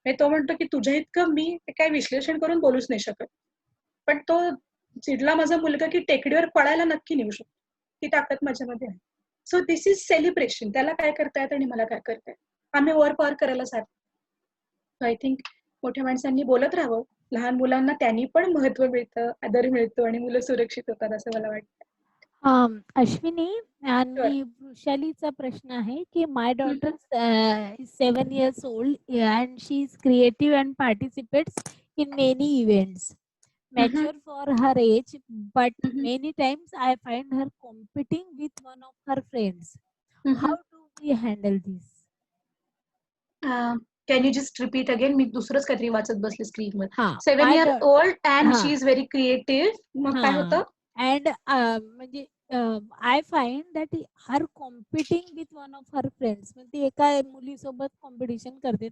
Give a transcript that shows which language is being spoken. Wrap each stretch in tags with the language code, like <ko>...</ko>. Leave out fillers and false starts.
<mr>तो म्हणतो की तुझ्या इतकं मी काय विश्लेषण करून बोलूच नाही शकत, पण तो चिडला माझा मुलगा की टेकडीवर पळायला नक्की नेऊ शकतो. ती ताकद माझ्यामध्ये आहे.</mr> <en>So this is celebration.</en> <mr>त्याला काय करतायत आणि मला काय करतायत, आम्ही ओव्हर पॉवर करायला सारखं. आय थिंक मोठ्या माणसांनी बोलत राहावं. लहान मुलांना त्यांनी पण महत्व मिळतं, आदर मिळतो आणि मुलं सुरक्षित होतात असं मला वाटतं. अश्विनी आणि वृषालीचा प्रश्न आहे की</mr> <en>My daughter is 7 years old and she is creative and participates in many events. Mature for her age, but many times I find her competing with one of her friends. How do we handle this? Can you just repeat again?</en> <mr>मी दुसरंच काहीतरी वाचत बसले स्क्रीनवर. 7</mr> <en>my year old and</en> <mr>हा.</mr> <en>she is very creative.</en> <mr>मग काय होतं?</mr> <en>And</en> <mr>म्हणजे</mr> <en>I find that her competing with one of her friends.</en> <mr>म्हणजे ती एका मुलीसोबत कॉम्पिटिशन करते.</mr>